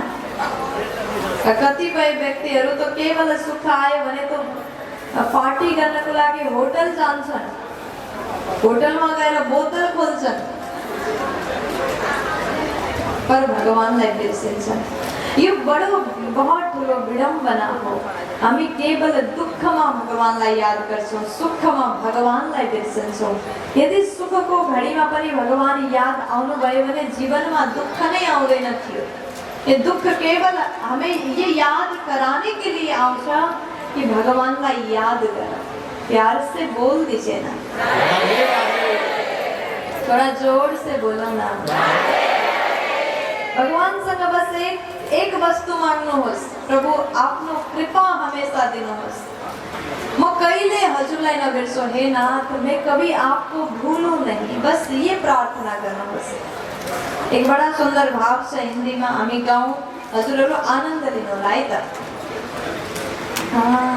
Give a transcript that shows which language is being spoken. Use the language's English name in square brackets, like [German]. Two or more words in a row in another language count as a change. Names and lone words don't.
[Nepali] कतिपय व्यक्तिहरू त केवल सुख आयो भने तो पार्टी गर्नको लागि होटल जान्छन्, होटलमा गएर बोतल खोल्छन्, पर भगवानलाई बिर्सिन्छन्। यो बहुत ठुलो विडम्बना हो। हामी केवल दुःखमा भगवानलाई याद गर्छौँ, सुखमा भगवानलाई बिर्सिन्छौँ। यदि सुखको घडीमा पनि भगवान याद आउनुभयो भने जीवनमा दुःख नै आउँदैन थियो। [Hindi] ये दुःख केवल हमें ये याद कराने के लिए आउँछ कि भगवानलाई याद कर। प्यार से बोल दीजिए ना, थोड़ा जोर से बोलो ना। [Nepali] भगवानसँग बस एक वस्तु माग्नुहोस्, प्रभु आफ्नो कृपा हमेशा दिनुहोस्। म कहिले हजुरलाई नबिर्सो, [Hindi] हे नाथ मैं कभी आपको भूलूं नहीं, बस ये [Nepali] प्रार्थना गर्नुहोस्। [Hindi] एक बड़ा सुंदर भाव [Nepali] छ हिन्दीमा हामी गाउँ, हजुरहरू आनन्द लिनु होला है त।